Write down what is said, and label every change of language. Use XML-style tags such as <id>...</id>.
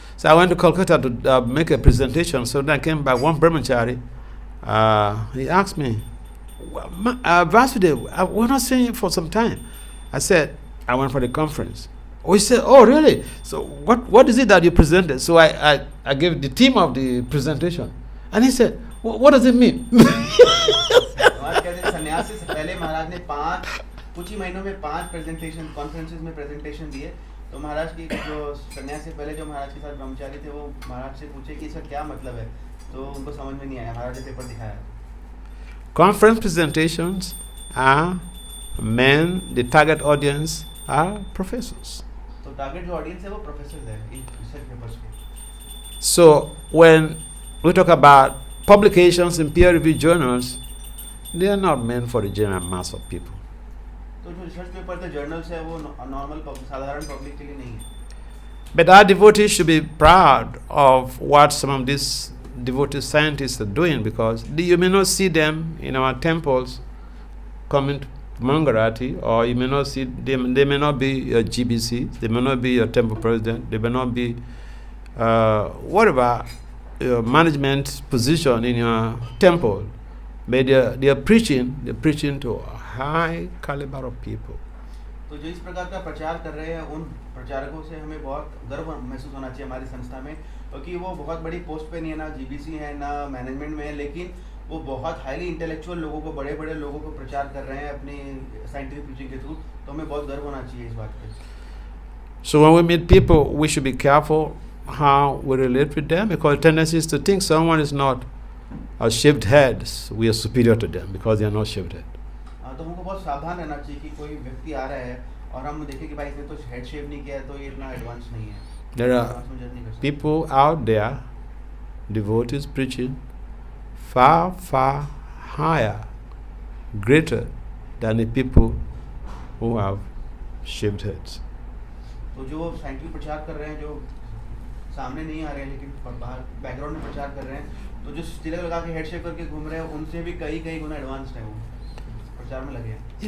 <en>So I went to Calcutta to make a presentation. So then I came back, one brahmachari, he asked me, Vasudeva, we're not seeing you for some time. I said, I went for the conference. We said, oh, really? So what is it that you presented? So I gave the theme of the presentation. And he said, what does it mean?</en> <hi>महाराज कहते हैं सन्यासी से पहले महाराज ने कुछ ही महीनों में 5 presentation conferences में प्रेजेंटेशन दिए। तो महाराज की जो सन्यासी से पहले जो महाराज के साथ ब्रह्मचारी थे वो महाराज से पूछे कि इसका क्या मतलब है, तो उनको समझ में नहीं आया। महाराज ने पेपर दिखाया।</hi> <en>Conference presentations are men, the target audience are professors.</en> <hi>तो टारगेट जो ऑडियंस है वो प्रोफेसर है रिसर्च पेपर्स के।</hi> <en>So when we talk about publications in peer-reviewed journals, they are not meant for the general mass of people.</en> <hi>तो जो research paper थे journals है वो नॉर्मल साधारण पब्लिक के लिए नहीं है।</hi> <en>But our devotees should be proud of what some of these devoted scientists are doing, because you may not see them in our temples coming to Mangarati, or you may not see them, they may not be your GBC, they may not be your temple president, they may not be whatever your management position in your temple, but they are preaching to a high caliber of people.</en> <hi>तो जो इस प्रकार का प्रचार कर रहे हैं उन प्रचारकों से हमें बहुत गर्व महसूस होना चाहिए हमारी संस्था में, क्योंकि वो बहुत बड़ी पोस्ट पे नहीं है, ना जीबीसी है ना मैनेजमेंट में है, लेकिन वो बहुत</hi> <en>highly intellectual</en> <hi>लोगों को, बड़े बड़े लोगों को प्रचार कर रहे हैं अपनी साइंटिफिक प्रीचिंग के थ्रू। तो हमें बहुत गर्व होना चाहिए इस बात पे।</hi> <en>So when we meet people, we should be careful how we relate with them, because the tendency is to think someone is not a shaved head, so we are superior to them because they are not shaved head.</en> <hi>तो हमको बहुत सावधान रहना चाहिए कि कोई व्यक्ति आ रहा है और हम देखें कि भाई इसने तो हेड शेव नहीं किया है तो ये इतना एडवांस नहीं है।</hi> <en>There are people out there, devotees preaching far, far higher, greater than the people who have shaved heads.</en> <hi>तो जो साइंटिफिक प्रचार कर रहे हैं, जो सामने नहीं आ रहे हैं लेकिन बाहर बैकग्राउंड में प्रचार कर रहे हैं, तो जो तिलक लगा के हेड शेव करके घूम रहे हैं उनसे भी कई गुना एडवांस्ड है वो प्रचार में लगे हैं।</hi>